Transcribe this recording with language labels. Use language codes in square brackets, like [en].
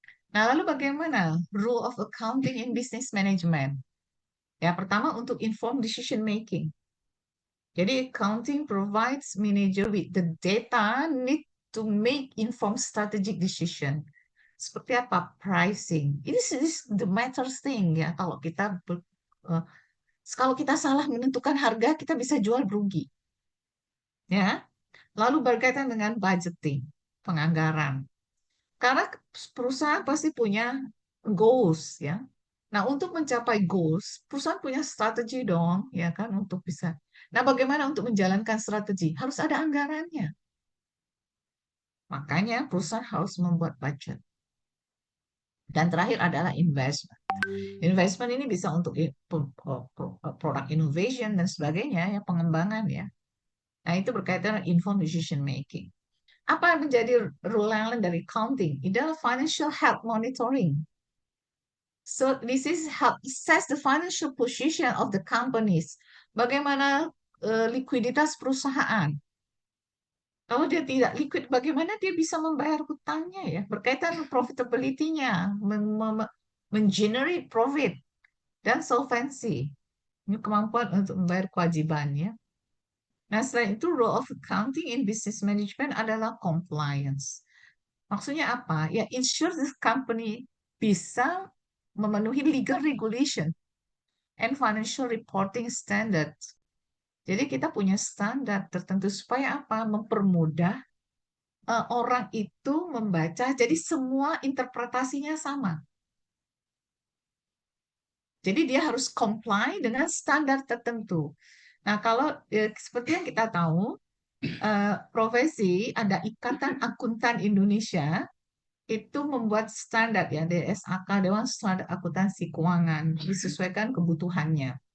[id] Nah, lalu bagaimana [en] rule of accounting in business management? [id] Ya, pertama untuk [en] inform decision making. Jadi accounting provides manager with the data need to make informed strategic decision. [id] Seperti apa? [en] Pricing. This the matter thing ya. [id] Eh, kalau kita salah menentukan harga, kita bisa jual rugi. Ya. Lalu berkaitan dengan budgeting, penganggaran. Karena perusahaan pasti punya goals ya. Nah, untuk mencapai goals, perusahaan punya strategi dong, ya kan, untuk bisa. Nah, bagaimana untuk menjalankan strategi? Harus ada anggarannya. Makanya perusahaan harus membuat budget. Dan terakhir adalah investment. Investment ini bisa untuk product innovation dan sebagainya, ya pengembangan ya. Nah, itu berkaitan dengan informed decision making. Apa yang menjadi rule yang lain dari accounting? Itu adalah [en] financial health monitoring. So this is help assess the financial position of the companies. [id] Bagaimana likuiditas perusahaan? Kalau dia tidak liquid, bagaimana dia bisa membayar hutangnya ya? Berkaitan profitability-nya, men-generate profit dan solvency. Ini kemampuan untuk membayar kewajibannya. Nah, selain itu, [en] role of accounting in business management adalah compliance. [id] Maksudnya apa? [en] Ya, ensure this company [id] bisa memenuhi [en] legal regulation and financial reporting standards. [id] Jadi kita punya standar tertentu supaya apa? Mempermudah orang itu membaca. Jadi semua interpretasinya sama. Jadi dia harus comply dengan standar tertentu. Nah, kalau seperti yang kita tahu, profesi ada Ikatan Akuntan Indonesia itu membuat standar ya DSAK Dewan Standar Akuntansi Keuangan disesuaikan kebutuhannya.